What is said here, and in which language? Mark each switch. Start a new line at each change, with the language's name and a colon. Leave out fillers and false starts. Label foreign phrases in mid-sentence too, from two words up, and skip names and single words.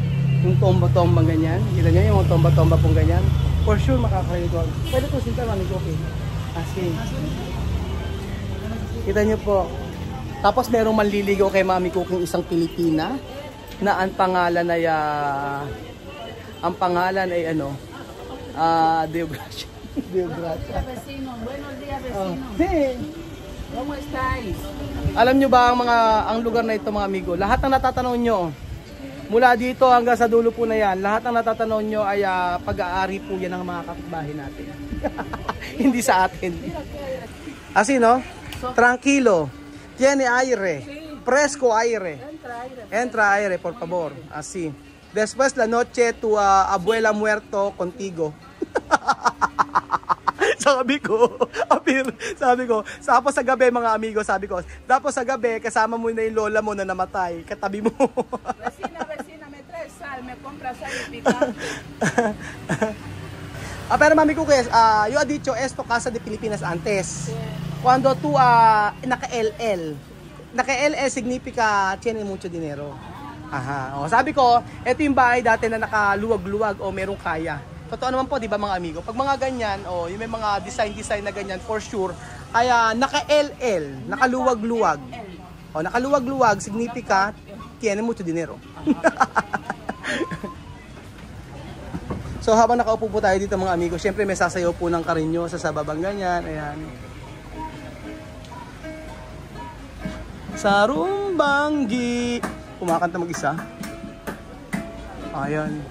Filipino: Yung tomba-tomba ganyan, kita nyo yung tomba-tomba pong ganyan,
English: for sure
Filipino: makaka-relate ko. Pwede po sinta, Mami Cookie. Kasi, kita nyo po. Tapos merong manliligaw kay Mami Cookie, isang Pilipina na ang pangalan ay Deo Gracia. Deo Gracia.
Spanish: Vecino, buenos días, vecino. Sí. ¿Cómo estáis?
Filipino: Alam nyo ba ang lugar na ito, mga amigo? Lahat ng natatanaw nyo, mula dito hanggang sa dulo po na yan, lahat ng natatanaw nyo ay pag-aari po yan ng mga kapitbahay natin. Hindi sa atin.
Spanish: Así, no? Tranquilo. Tiene aire. Fresco aire. Entra aire, por favor. Así. Después la noche tu abuela muerto contigo.
Filipino: Sabi ko, tapos sa gabi mga amigo, tapos sa gabi, kasama mo na yung lola mo na namatay, katabi mo.
Spanish: Vecina, me traes sal, me compras sal y picante. Pero Mami Cookie, yo ha dicho esto casa de Pilipinas antes. Cuando tú naka-LL. Naka-LL significa tiene mucho dinero. Aha.
Filipino: O, sabi ko, ito yung bahay dati na nakaluwag-luwag o merong kaya. Totoo naman po, di ba mga amigo? Pag mga ganyan, yung may mga design na ganyan,
English: for sure,
Filipino: kaya naka-LL, nakaluwag-luwag. O, nakaluwag-luwag,
Spanish: significa, tiene mucho dinero.
Filipino: So, habang nakaupo po tayo dito mga amigo, syempre may sasayaw po ng karinyo sa sababang ganyan, ayan. Sa Rumbanggi, kumakanta mag-isa.